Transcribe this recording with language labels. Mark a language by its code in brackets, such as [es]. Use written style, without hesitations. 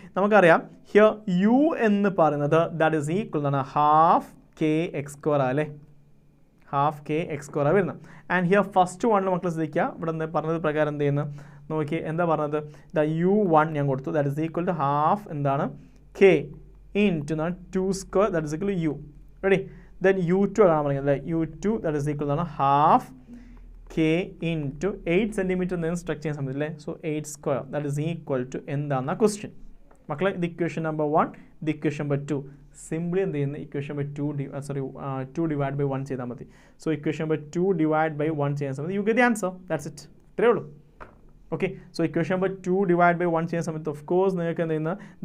[ml] നമുക്കറിയാം [en] here you [ml] എന്ന് പറയുന്നത് [en] that is equal [ml] എന്നാണ് ½ kx² അല്ലേ, ½ kx² വരുന്നത്. [en] and here first [ml] വണ്ണിൽ മക്കളെ ശ്രദ്ധിക്കുക, ഇവിടെ പറഞ്ഞത് പ്രകാരം എന്ത് ചെയ്യുന്നത് നോക്കി, എന്താ പറഞ്ഞത്? [en] u1 [ml] ഞാൻ കൊടുത്തു, [en] That is equal to half എന്താണ് k into 2² that is equal to u. Ready? [ml] Then u2 ആണ് പറയുന്നത്. [en] u2 that is equal to half k into 8 centimeter [ml] എന്ന് സ്ട്രക്ചർ ചെയ്യാൻ സമയത്ത് അല്ലേ. [en] so 8² that is equal to [ml] എന്താണെന്ന question മക്കളെ. ഇത് equation number 1, ഇത് ഇക്വേഷൻ നമ്പർ 2. സിംപ്ലി എന്ത് ചെയ്യുന്നത്? [en] equation number 2 divide by 1 [ml] ചെയ്താൽ മതി. [en] so equation number 2 divide by 1 [ml] ചെയ്യാൻ സമയത്ത് [en] You get the answer. That's it. [ml] ഇത്രയേ ഉള്ളൂ. [en] okay, so equation number 2 divide by 1 [ml] ചെയ്യുന്ന സമയത്ത് [en] of course [ml] നിങ്ങൾക്ക് എന്ത് ചെയ്യുന്നത്?